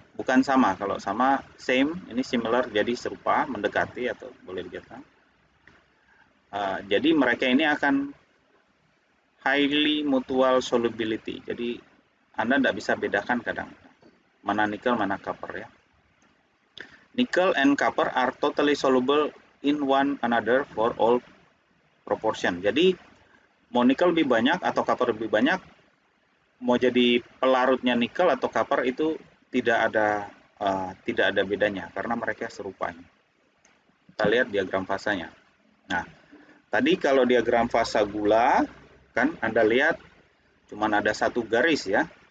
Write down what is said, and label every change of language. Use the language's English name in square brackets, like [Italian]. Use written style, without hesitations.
[Indonesian] Bukan sama, kalau sama same, ini similar jadi serupa, mendekati atau boleh dikatakan. Jadi mereka ini akan [English] highly mutual solubility. [Indonesian] Jadi Anda tidak bisa bedakan kadang mana nickel mana copper ya. [English] Nickel and copper are totally soluble in one another for all proportion. [Indonesian] Jadi mau nickel lebih banyak atau copper lebih banyak, mau jadi pelarutnya nickel atau copper itu tidak ada bedanya karena mereka serupa. Kita lihat diagram fasanya. Nah, tadi kalau diagram fasa gula kan Anda lihat cuman ada satu garis ya.